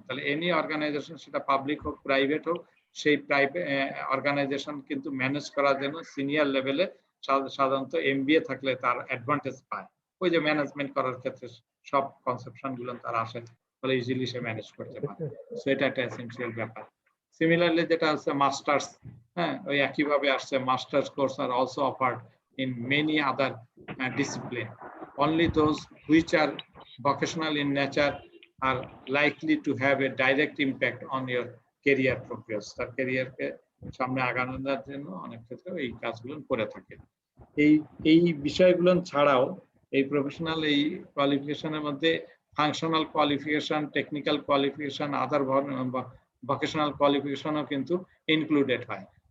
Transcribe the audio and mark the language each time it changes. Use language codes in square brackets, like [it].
[bn] তাহলে any organisation, সেটা public হোক প্রাইভেট হোক, সেই প্রাইভেট অর্গানাইজেশন কিন্তু ম্যানেজ করার জন্য সিনিয়র লেভেলে সাধারণত এমবিএ থাকলে তার অ্যাডভান্টেজ পায়। ওই যে ম্যানেজমেন্ট করার ক্ষেত্রে সব কনসেপশন গুলো তার আসে, ফলে ইজিলি সে ম্যানেজ করতে পারে। সো এটা একটা এসেনশিয়াল ব্যাপার। সিমিলারলি যেটা আছে মাস্টার্স, হ্যাঁ, ওই একইভাবে আসছে masters course are [en] Also offered in many other discipline. Only those which are vocational in nature are likely to have a direct impact on your career progress. [bn] তার ক্যারিয়ারকে সামনে আগানোর জন্য অনেক ক্ষেত্রে এই কাজগুলো করে থাকে। এই বিষয়গুলো ছাড়াও এই প্রফেশনাল এই কোয়ালিফিকেশনের মধ্যে ফাংশনাল কোয়ালিফিকেশন, টেকনিক্যাল কোয়ালিফিকেশন, আদার ভোকেশনাল কোয়ালিফিকেশনও কিন্তু ইনক্লুডেড হয়।